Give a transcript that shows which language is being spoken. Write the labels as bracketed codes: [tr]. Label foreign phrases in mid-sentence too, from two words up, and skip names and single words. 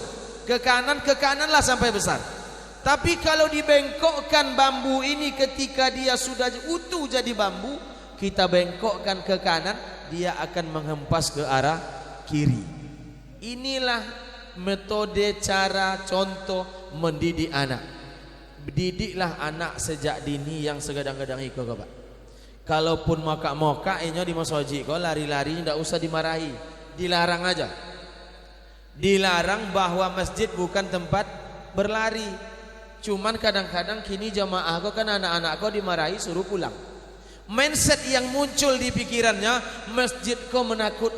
[id] Ke kanan lah sampai besar. Tapi kalau dibengkokkan bambu ini ketika dia sudah utuh jadi bambu, kita bengkokkan ke kanan, dia akan menghempas ke arah kiri. Inilah metode, cara, contoh mendidik anak. Didiklah anak sejak dini yang [min] segadang-gadang iko [id] Pak. [min] Kalaupun moka-moka inyo di masoji kok lari-lari ndak usah dimarahi. [id] Dilarang aja. Dilarang bahwa masjid bukan tempat berlari. Cuman kadang-kadang kini jamaah kok kan anak-anak kok dimarahi suruh pulang. Mindset yang muncul di pikirannya, masjid kok menakutkan.